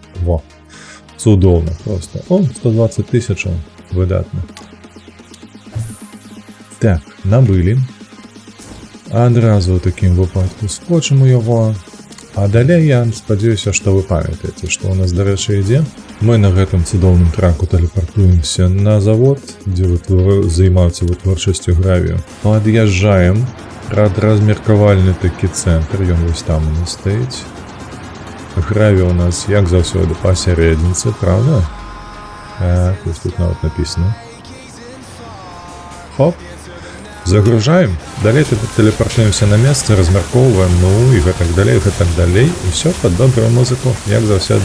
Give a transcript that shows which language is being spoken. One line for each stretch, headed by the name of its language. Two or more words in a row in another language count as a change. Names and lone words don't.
Ukrainian: Во. Чудовно просто. О, 120 тисяч, видатно. Так, набили. Одразу в таким випадку скочимо його. А далі я сподіваюся, що ви пам'ятаєте, що у нас, до речі, йде.
Belarusian: Ми на гэтым цудоўным траку телепортуемся на завод, де займаються вытворчасцю гравію.
Russian: Подъезжаем.
Belarusian: Размеркавальны такі центр, ён
Ukrainian: ось там у нас стоїть. Гравій у нас, як завсёды, посередниці, правда? Так, ось тут навіть написано. Хоп.
Russian: Загружаем. Далее телепортуемся на место, размерковываем, ну и так далее, и так далее. И все под добрую музыку,
Belarusian: як завсёды.